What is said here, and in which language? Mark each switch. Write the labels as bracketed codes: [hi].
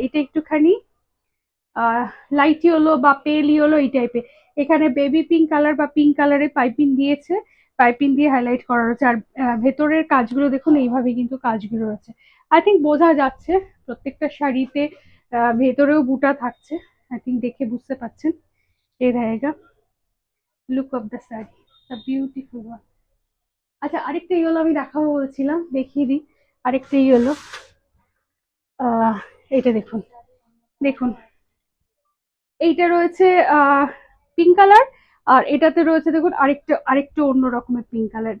[bn] এটা একটুখানি light yellow বা পেল ইয়েলো এই টাইপের। এখানে বেবি পিঙ্ক কালার বা পিঙ্ক কালারের পাইপিং দিয়েছে, পাইপিং দিয়ে হাইলাইট করা রয়েছে। আর ভেতরের কাজগুলো দেখুন এইভাবে কিন্তু কাজগুলো রয়েছে। আই থিঙ্ক বোঝা যাচ্ছে প্রত্যেকটা শাড়িতে ভেতরেও বুটা থাকছে, আই থিঙ্ক দেখে বুঝতে পারছেন। [hi] এ रहेगा [en] Look of the sari, the beautiful one. [bn] আচ্ছা আরেকটা ইয়েলো আমি দেখাবো বলছিলাম, দেখিয়ে দিই। আরেকটা ইয়েলো, এটা দেখুন, দেখুন এইটা রয়েছে পিঙ্ক কালার, আর এটাতে রয়েছে দেখুন আরেকটা আরেকটা অন্য রকমের পিঙ্ক কালার।